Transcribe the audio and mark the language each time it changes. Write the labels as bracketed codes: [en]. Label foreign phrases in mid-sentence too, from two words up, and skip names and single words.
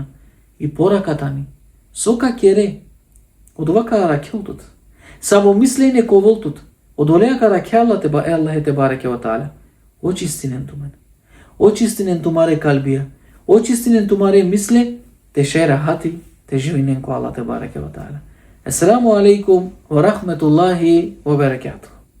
[mk] И пораката ни. [rom] Сока кере. [mk] Од овака ракелтот. Само мислење ко волтот. [rom] Од олеака ракела те ба [ar] الله تبارك وتعالى. [rom] Очистинен тумен. Очистинен тумаре калбија. Очистинен тумаре мисле, те шера хати, те живинен ко [ar] الله تبارك وتعالى. السلام عليكم ورحمة الله وبركاته.